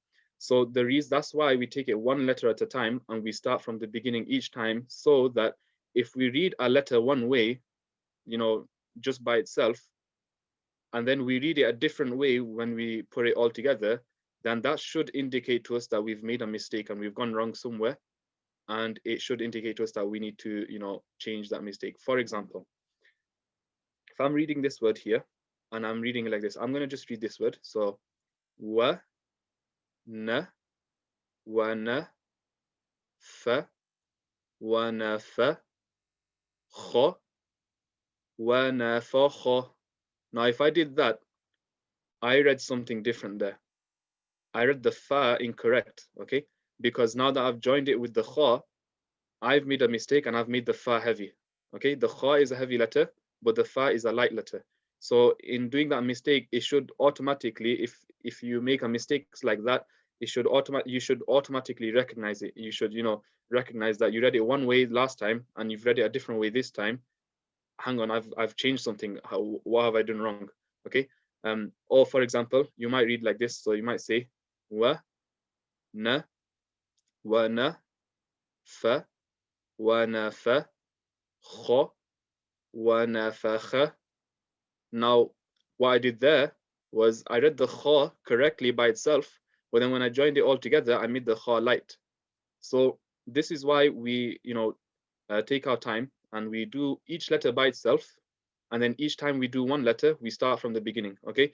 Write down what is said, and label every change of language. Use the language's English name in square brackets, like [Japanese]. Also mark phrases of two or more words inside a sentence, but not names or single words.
[English] So that's why we take it one letter at a time, and we start from the beginning each time, so that if we read a letter one way, just by itself, and then we read it a different way when we put it all together, then that should indicate to us that we've made a mistake and we've gone wrong somewhere. And it should indicate to us that we need to, change that mistake. For example, if I'm reading this word here and I'm reading it like this, I'm going to just read this word. So, [Arabic] وَ نَ وَ نَ فَ وَ نَ فَ خُو وَ نَ فَ خُو. [English] Now, if I did that, I read something different there. I read the fa incorrect, okay? Because now that I've joined it with the kha, I've made a mistake and I've made the fa heavy, okay? The kha is a heavy letter, but the fa is a light letter. So in doing that mistake, it should automatically, if you make a mistake like that, you should automatically recognize it. You should, recognize that you read it one way last time and you've read it a different way this time. Hang on, I've changed something. What have I done wrong? Okay. Or for example, you might read like this. So you might say [Arabic] وَ نَ فَ وَ نَ فَ خُو وَ نَ فَ خَ. [English] Now, what I did there was I read the kha correctly by itself, but then when I joined it all together, I made the kha light. So this is why we, take our time and we do each letter by itself. And then each time we do one letter, we start from the beginning, okay?